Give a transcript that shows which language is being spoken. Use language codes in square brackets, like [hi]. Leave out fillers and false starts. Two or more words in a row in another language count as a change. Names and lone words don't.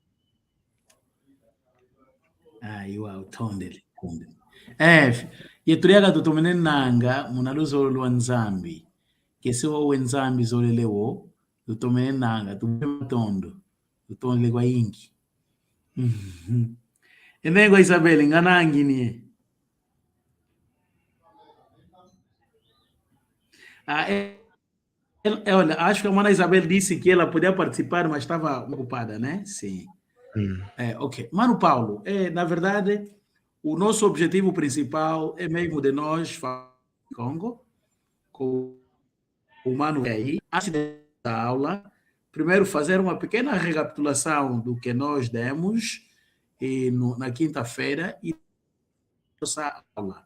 [kg] iwa utondele yeturiaga tutomene nanga munaluzo lwa nzambi kese wowe nzambi zolelewo tutomene nanga tumatondo tutondele kwa ingi enengwa Isabelle nganangi niye [pt] olha, acho que a Mana Isabel disse que ela podia participar, mas estava ocupada, né? Sim. Ok. Mano Paulo, na verdade, o nosso objetivo principal é mesmo de nós falar Congo, com o Mano aí, antes da aula, primeiro fazer uma pequena recapitulação do que nós demos na quinta-feira e nossa aula.